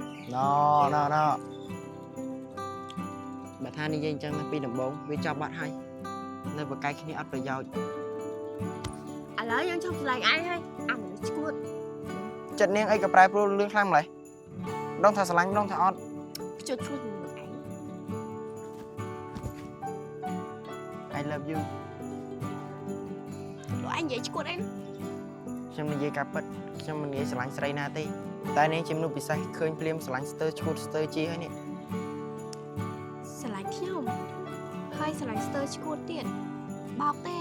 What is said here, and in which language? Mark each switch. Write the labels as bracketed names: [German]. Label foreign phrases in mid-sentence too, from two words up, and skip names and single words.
[Khmer] ណបើថានិយាយអញ្ចឹងពីដំបូងវាចប់បាត់ហើយនៅបកកាយគ្នាអត់ប្រយោជន៍ ឥឡូវយើងឈប់ស្រឡាញ់ឯងហើយមនុស្សឈួត ចិត្តនាងអីក៏ប្រែប្រួលលឿនខ្លាំងម្ល៉េះដងថាស្រឡាញ់ដងថាអត់ ជួតឈួតនឹងឯង [English] I love you [Khmer] លោកឯងនិយាយឈួតអី ខ្ញុំនិយាយការពិតខ្ញុំមិនងាយស្រឡាញ់ស្រីណាទេតែនាងជាមនុស្សពិសេសឃើញភ្លាមស្រឡាញ់ស្ទើឈួតស្ទើជាហើយនេះ ស្រឡាញ់ខ្ញុំហើយស្រឡាញ់ស្ទើឈួតទៀតបោកទេ